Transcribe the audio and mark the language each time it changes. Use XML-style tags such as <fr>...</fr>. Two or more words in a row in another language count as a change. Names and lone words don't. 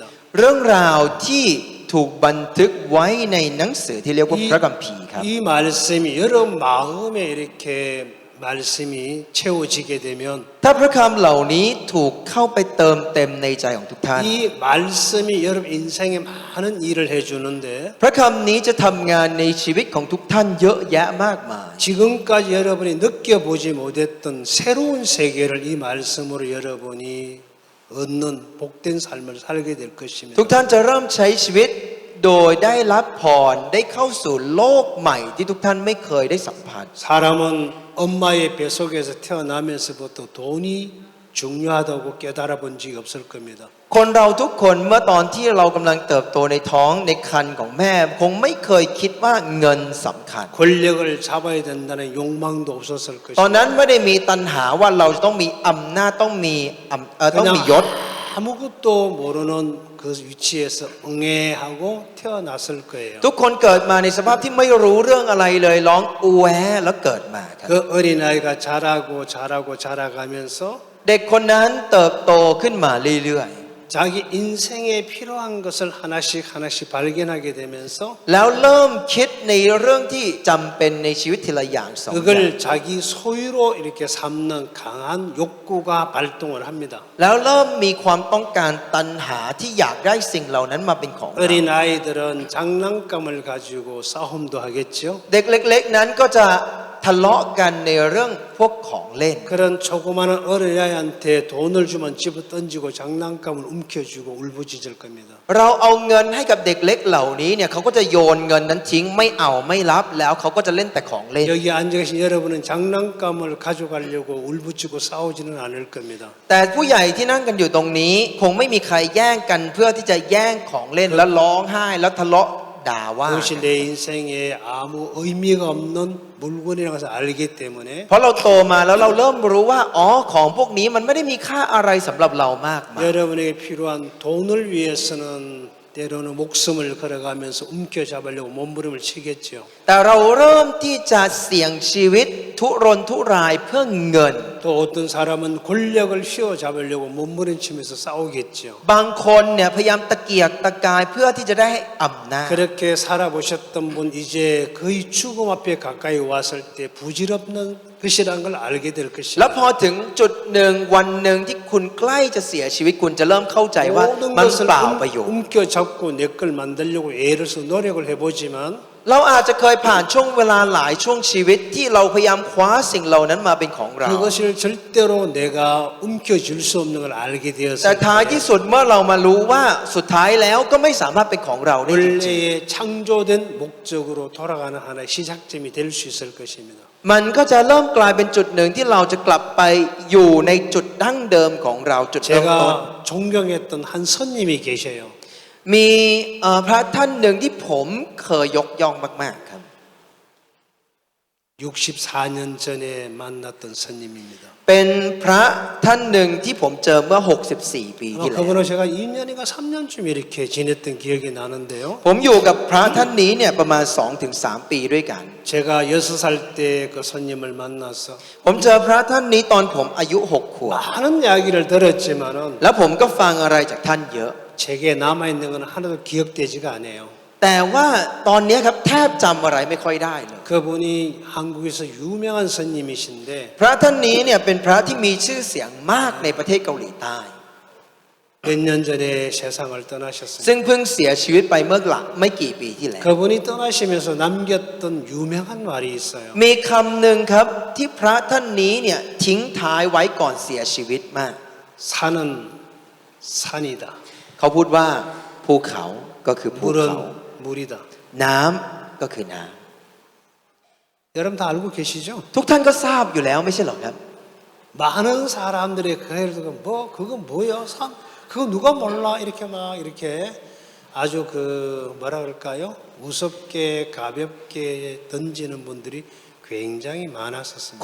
<th>เรื่องราวที่ถูกบันทึกไว้ในหนังสือที่เรียกว่าพระคัมภีร์ครับ</th> <ko>이 말씀이 여러분 마음에 이렇게 말씀이 채워지게 되면</ko> <th>ถ้าพระคำเหล่านี้ถูกเข้าไปเติมเต็มในใจของทุกท่าน</th> <ko>이 말씀이 여러분 인생에 많은 일을 해주는데</ko> <th>พระคำนี้จะทำงานในชีวิตของทุกท่านเยอะแยะมากมาย</th> <ko>지금까지 여러분이 느껴보지 못했던 새로운 세계를 이 말씀으로 여러분이 얻는 복된 삶을 살게 될 것입니다.</ko> <th>ทุกท่านจะเริ่มใช้ชีวิตโดยได้รับพรได้เข้าสู่โลกใหม่ที่ทุกท่านไม่เคยได้สัมผัส</th> <ko>사람은 엄마의 뱃속에서 태어나면서부터 돈이 중요하다고 깨달아 본 적이 없을 겁니다.</ko> <th>คนเราทุกคนเมื่อตอนที่เรากำลังเติบโตในท้องในครรภ์ของแม่คงไม่เคยคิดว่าเงินสำคัญ</th> <ko>권력을 잡아야 된다는 욕망도 없었을</ko> <th>ตอน</th> <ko>것입니다.</ko> <th>นั้นไม่ได้มีตัณหาว่าเราจะต้องมีอำนาจต้องมียศ</th> <ko>아무것도 모르는 그 위치에서 응애하고 태어났을 거예요.</ko> <th>ทุกคนเกิดมาในสภาพที่ไม่รู้เรื่องอะไรเลยร้องอูแวแล้วเกิดมาครับ</th> <ko>그 어린아이가 자라고 자라고 자라가면서</ko> <th>เด็กคนนั้นเติบโตขึ้นมาเรื่อย</th> <ko>자기 인생에 필요한 것을 하나씩 하나씩 발견하게 되면서</ko> <th>แล้วเริ่มคิดในเรื่องที่จำเป็นในชีวิตทีละอย่างสองอย่าง</th> <ko>그걸 자기 소유로 이렇게 삼는 강한 욕구가 발동을 합니다.</ko> <th>แล้วเริ่มมีความต้องการตัณหาที่อยากได้สิ่งเหล่านั้นมาเป็นของเรา</th> <ko>어린 아이들은 장난감을 가지고 싸움도 하겠죠.</ko> <th>เด็กเล็กๆนั้นก็จะทะเลาะกันในเรื่องพวกของเล่น</th> <ko>그런 조그마한 어린아이한테 돈을 주면 집어 던지고 장난감을 움켜쥐고 울부짖을 겁니다.</ko> <th>เราเอาเงินให้กับเด็กเล็กเหล่านี้เนี่ยเขาก็จะโยนเงินนั้นทิ้งไม่เอาไม่รับแล้วเขาก็จะเล่นแต่ของเล่น</th> <ko>여기 앉아 계신 여러분은 장난감을 가져가려고 울부짖고 싸우지는 않을 겁니다.</ko> <th>แต่ผู้ใหญ่ที่นั่งกันอยู่ตรงนี้คงไม่มีใครแย่งกันเพื่อที่จะแย่งของเล่นแล้วร้องไห้แล้วทะเลาะด่าว่า</th> <ko>그것이 내 인생에 아무 의미가 없는 물건이라는 것을 알기 때문에</ko> <th>เพราะเราโตมาแล้วเราเริ่มรู้ว่าอ๋อของพวกนี้มันไม่ได้มีค่าอะไรสำหรับเรามากมาย</th> <ko>여러분에게 필요한 돈을 위해서는 때로는 목숨을 걸어가면서 움켜잡으려고 몸부림을 치겠죠.</ko> <th>แต่เราเริ่มที่จะเสี่ยงชีวิตทุรนทุรายเพื่อเงิน</th> <ko>또 어떤 사람은 권력을 휘어잡으려고 몸부림치면서 싸우겠죠.</ko> <th>บางคนเนี่ยพยายามตะเกียกตะกายเพื่อที่จะได้อำนาจ</th> <ko>그렇게 살아보셨던 분 이제 거의 죽음 앞에 가까이 왔을 때 부질없는 것이라는 걸 알게 될</ko> <th>แล้ว</th> <ko>것입니다.</ko> <th>พอถึงจุดหนึ่งวันหนึ่งที่คุณใกล้จะเสียชีวิตคุณจะเริ่มเข้าใจว่า</th> <ko>모든</ko> <th>มัน</th> <ko>것을</ko> <th>เปล่าประโยชน์</th> <ko>움켜잡고 내 걸 만들려고 애를 써 노력을 해보지만</ko> <th>เราอาจจะเคยผ่านช่วงเวลาหลายช่วงชีวิตที่เราพยายามคว้าสิ่งเหล่านั้นมาเป็นของเรา</th> <ko>그것을 절대로 내가 움켜쥘 수 없는 걸 알게</ko> <th>แต่</th> <ko>되었을</ko> <th>ท้ายที่</th> <ko>때</ko> <th>สุดเมื่อเรามารู้ว่าสุดท้ายแล้วก็ไม่สามารถเป็นของเราได้จริง</th> <ko>원래의 창조된 목적으로 돌아가는 하나의 시작점이 될 수 있을 것입니다.</ko> <th>ๆมันก็จะเริ่มกลายเป็นจุดหนึ่งที่เราจะกลับไปอยู่ในจุดดั้งเดิมของเราจุดเริ่มต้น</th> <ko>제가 존경했던 한 선님이 계셔요.</ko> <th>มีพระท่านหนึ่งที่ผมเคยยกย่องมากๆครับ</th> <ko>64년 전에 만났던 선님입니다.</ko> <th>เป็นพระท่านหนึ่งที่ผมเจอเมื่อ64 ปีที่แล้ว</th> <ko>그분을 제가 2년인가 3년쯤 이렇게 지냈던 기억이 나는데요.</ko> <th>ผมอยู่กับพระท่านนี้เนี่ยประมาณ 2-3 ปีด้วยกัน</th> <ko>제가 6살 때 그 선님을 만나서</ko> <th>ผมเจอพระท่านนี้ตอนผมอายุ 6 ขวบ</th> <ko>많은 이야기를 들었지만은</ko> <th>แล้วผมก็ฟังอะไรจากท่านเยอะ</th> <ko>제게 남아있는 건 하나도 기억되지가 않아요.</ko> <th>แต่ว่าตอนนี้ครับแทบจำอะไรไม่ค่อยได้เลย</th> <ko>그분이 한국에서 유명한 선님이신데</ko> <th>พระท่านนี้เนี่ยเป็นพระที่มีชื่อเสียงมากในประเทศเกาหลีใต้</th> <ko>몇 년 전에 세상을 떠나셨습니다.</ko> <th>ซึ่งเพิ่งเสียชีวิตไปเมื่อไม่กี่ปีที่แล้ว</th> <ko>그분이 떠나시면서 남겼던 유명한 말이 있어요.</ko> <th>มีคำหนึ่งครับที่พระท่านนี้เนี่ยทิ้งท้ายไว้ก่อนเสียชีวิตมาก</th> <ko>산은 산이다.</ko> <th>เขาพูดว่าภูเขาก็คือภูเขา</th> <ko>물은 물이다.</ko> <th>น้ำก็คือน้</th> <ko>여러분 다 알고 계시죠?</ko> <th>ำทุกท่านก็ทราบอยู่แล้วไม่ใช่หรอครับ</th> <ko>많은 사람들의 그 얘기를 듣고 뭐 그거 뭐야? 산 그거 누가 몰라? 이렇게 막 이렇게 아주 그 뭐라 그럴까요? 우습게 가볍게 던지는 분들이 굉장히 많았었습니다.</ko>